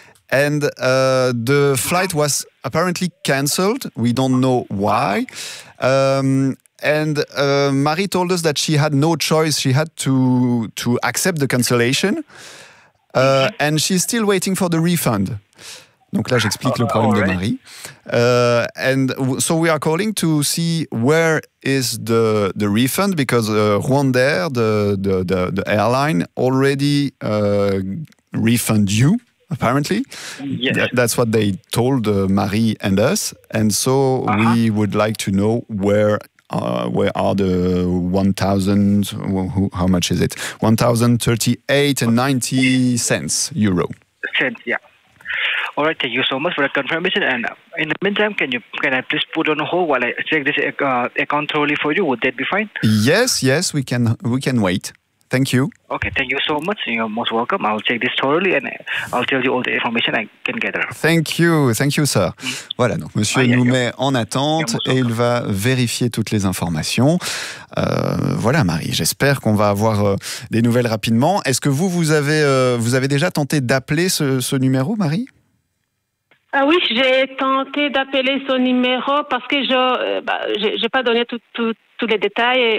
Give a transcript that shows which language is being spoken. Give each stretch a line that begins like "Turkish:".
English: And the flight was apparently cancelled. We don't know why. And Marie told us that she had no choice. She had to accept the cancellation. And she's still waiting for the refund.
French: Donc là, j'explique le problème de Marie.
English: And so we are calling to see where is the refund, because Rwandair, the airline, already refund you, apparently. Yes. That's what they told Marie and us. And so we would like to know where are the 1,000, how much is it? 1,038.90 euro. Cent, yeah. All right, thank you so much for the confirmation. And in the meantime, can I please put on hold while I check this account thoroughly for you? Would that be fine? Yes, we can wait. Thank you. Okay, thank you so much. You're most welcome. I'll check this thoroughly and I'll tell you all the information I can gather. Thank you, sir. Mm-hmm.
French: Voilà, donc monsieur nous met en attente et il va vérifier toutes les informations. Voilà, Marie, j'espère qu'on va avoir des nouvelles rapidement. Est-ce que vous avez déjà tenté d'appeler ce numéro, Marie? Ah oui, j'ai tenté d'appeler son numéro parce que j'ai pas donné tous les détails.